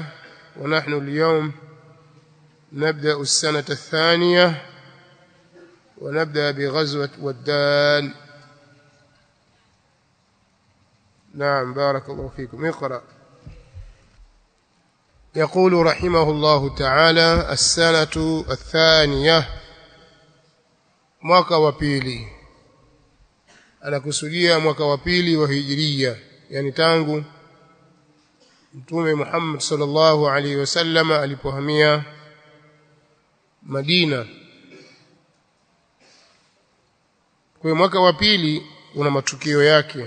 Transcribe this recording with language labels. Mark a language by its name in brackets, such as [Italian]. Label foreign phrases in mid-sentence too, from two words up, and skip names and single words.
[Arabic] ونحن اليوم نبدأ السنة الثانية ونبدأ بغزوة ودان. نعم، بارك الله فيكم. اقرأ. يقول رحمه الله تعالى: السنة الثانية، [Swahili] mwaka wa pili. Anakusudia mwaka wa pili wa hijiria, yani tangu Mtume Muhammad [Arabic] صلى الله عليه وسلم [Swahili] alipohamia Madina. Kwa mwaka wa pili una matukio yake.